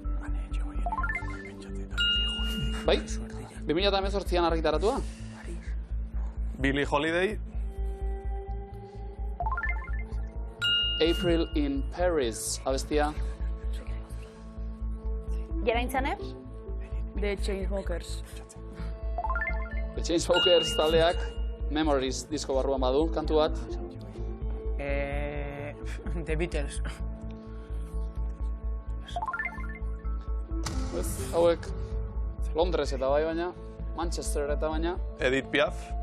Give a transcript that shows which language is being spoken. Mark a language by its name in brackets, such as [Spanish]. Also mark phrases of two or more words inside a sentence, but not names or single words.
[Basque] Bai? 2018an argitaratua? Billie Holiday. April in Paris, abestia. Gera intzane. The Chainsmokers. The Chainsmokers taldeak Memories disko barruan badu, kantu bat. The Beatles. Ez, hauek Londres eta bai baina, Manchester eta baina. Edith Piaf.